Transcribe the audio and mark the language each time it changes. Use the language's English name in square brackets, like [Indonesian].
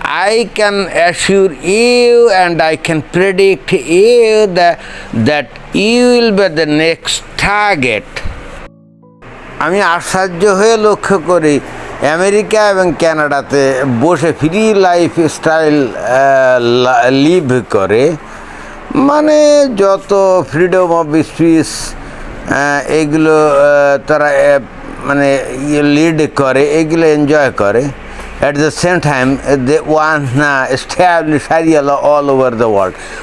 [English] I can assure you and I can predict you that you will be the next target. [Bangla] আমি আশ্চর্য হয়ে লক্ষ্য করি America এবং কানাডাতে বসে ফ্রি লাইফ স্টাইল লিভ করে, মানে যত ফ্রিডম অফ স্পিচ এগুলো তারা মানে লিড করে, এগুলো এনজয় করে। [English] At the same time, they want to establish Sharia law all over the world.